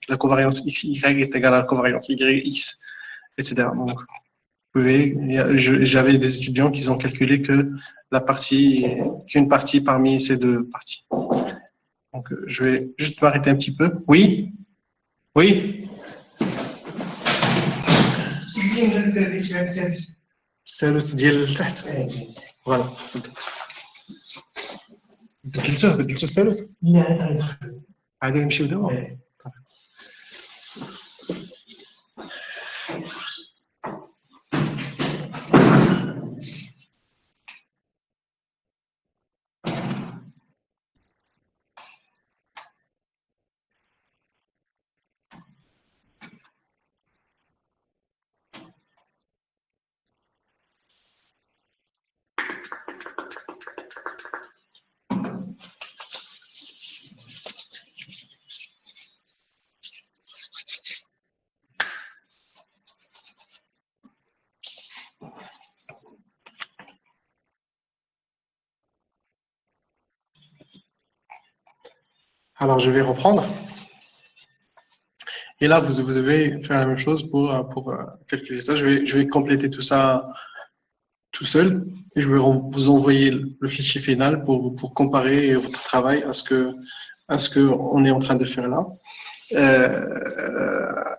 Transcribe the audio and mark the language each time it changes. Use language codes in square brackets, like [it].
[fr] La covariance XY est égale à la covariance YX, etc. Donc, j'avais des étudiants qui ont calculé qu'une partie parmi ces deux parties. Donc, je vais juste m'arrêter un petit peu. Oui? Oui? [ar] الثالث ديال التحت فوالا بدلتو الثالث عادي نمشيو دابا [fr] Alors, je vais reprendre. Et là, vous devez faire la même chose pour calculer ça. Je vais compléter tout ça tout seul et je vais vous envoyer le fichier final pour comparer votre travail à ce que on est en train de faire là.